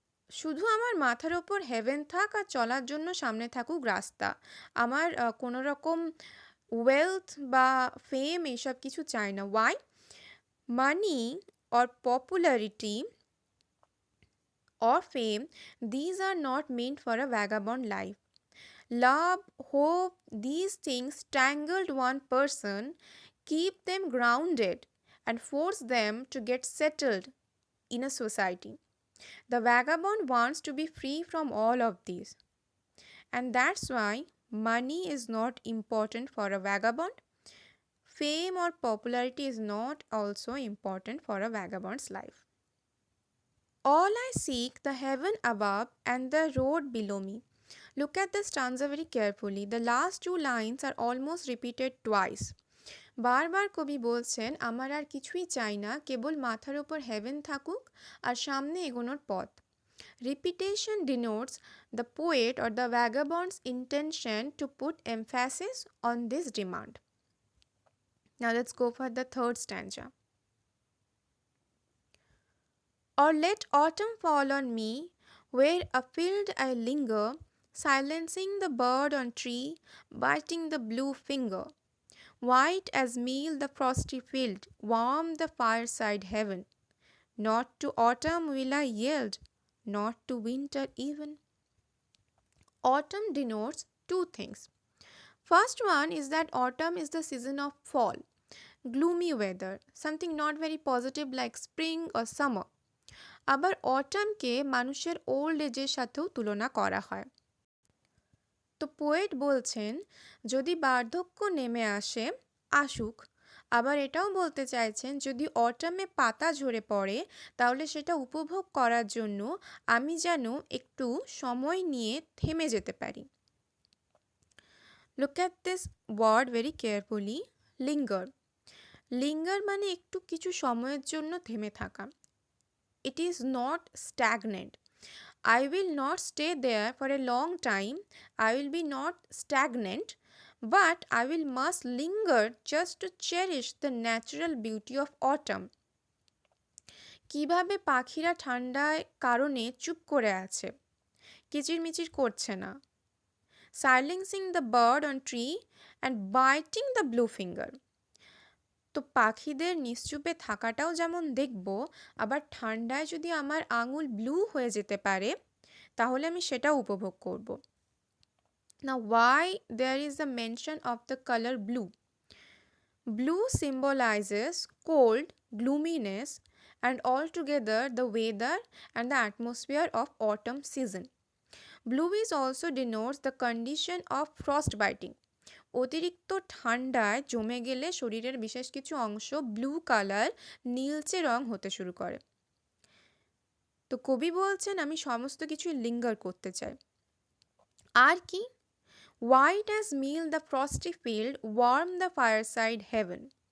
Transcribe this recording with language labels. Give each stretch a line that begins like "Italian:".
Bangla: শুধু আমার মাথার ওপর হেভেন থাক আর চলার জন্য সামনে থাকুক রাস্তা, আমার কোনো রকম ওয়েলথ বা ফেম এইসব কিছু চাই না।
English: Why? Money or popularity or fame, these are not meant for a vagabond life. Love, hope, these things tangled one person, keep them grounded and force them to get settled in a society. The vagabond wants to be free from all of these. And that's why money is not important for a vagabond. Fame or popularity is not also important for a vagabond's life. All I seek the heaven above and the road below me. Look at the stanza very carefully. The last two lines are almost repeated twice.
Bangla: বারবার কবি বলছেন আমার আর কিছুই চাই না, কেবল মাথার ওপর haven থাকুক আর সামনে এগোনোর পথ।
English: Repetition denotes the poet or the vagabond's intention to put emphasis on this demand. Now let's go for the third stanza. Or let autumn fall on me, where afield I linger, silencing the bird on tree, biting the blue finger. White as meal the frosty field, warm the fireside heaven. Not to autumn will I yield, not to winter even. Autumn denotes two things. First one is that autumn is the season of fall, gloomy weather, something not very positive like spring or summer.
Bangla: আবার অটামকে মানুষের old এজের সাথেও তুলনা করা হয়। তো poet বলছেন যদি বার্ধক্য নেমে আসে আসুক, আবার এটাও বলতে চাইছেন যদি অটামে পাতা ঝরে পড়ে তাহলে সেটা উপভোগ করার জন্য আমি যেন একটু সময় নিয়ে থেমে যেতে পারি।
English: Look at this word very carefully, linger.
Bangla: Linger মানে একটু কিছু সময়ের জন্য থেমে থাকা।
English: It is not stagnant. I will not stay there for a long time. I will be not stagnant, but I will must linger just to cherish the natural beauty of autumn.
Bangla: কিভাবে পাখিরা ঠান্ডায় কারণে চুপ করে আছে, কিচিরমিচির করছে না,
English: silencing the bird on tree and biting the blue finger.
Bangla: তো পাখিদের নিশ্চুপে থাকাটাও যেমন দেখব, আবার ঠান্ডায় যদি আমার আঙুল ব্লু হয়ে যেতে পারে তাহলে আমি সেটাও উপভোগ করব।
English: Now why there is a mention of the color blue? Blue symbolizes cold, gloominess, and altogether the weather and the atmosphere of autumn season. Blue is also denotes the condition of frostbiting.
Bangla: অতিরিক্ত ঠান্ডায় জমে গেলে শরীরের বিশেষ কিছু অংশ blue colour, নীলচে রং হতে শুরু করে। তো কবি বলছেন আমি সমস্ত কিছুই লিঙ্গার করতে চাই। আর কি?
English: White as milk the frosty field, warm the fireside heaven.